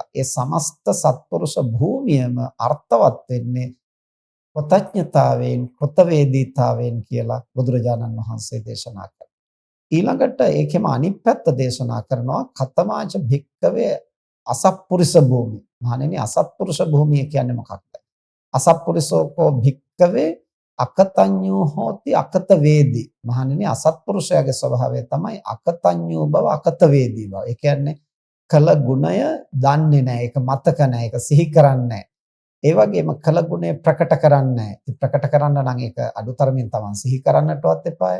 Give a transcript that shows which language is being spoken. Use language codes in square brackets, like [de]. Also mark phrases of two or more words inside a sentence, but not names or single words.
[si] ඒ සමස්ත සත්පුරුෂ භූමියම අර්ථවත් වෙන්නේ කෘතඥතාවයෙන්, කෘතවේදීතාවයෙන් කියලා බුදුරජාණන් වහන්සේ දේශනා කළා. ඊළඟට ඒකෙම අනිත් පැත්ත දේශනා කරනවා [pi] කතමාච භික්කවේ අසත්පුරුෂ භූමි. [si] මහණෙනි, අසත්පුරුෂ භූමිය කියන්නේ මොකක්ද? [pi] අසත්පුරුෂෝකෝ භික්කවේ අකතඤ්ඤෝ හෝති අකත වේදී. [si] මහණෙනි, අසත්පුරුෂයාගේ ස්වභාවය තමයි අකතඤ්ඤෝ බව, අකත වේදී බව. ඒ කියන්නේ කල ගුණය දන්නේ නැහැ, ඒක මතක නැහැ, ඒක සිහි කරන්නේ නැහැ. ඒ වගේම කල ගුණය ප්‍රකට කරන්නේ නැහැ. ප්‍රකට කරන්න නම් ඒක අඩුතරමින් තමන් සිහි කරන්නටවත් එපාය.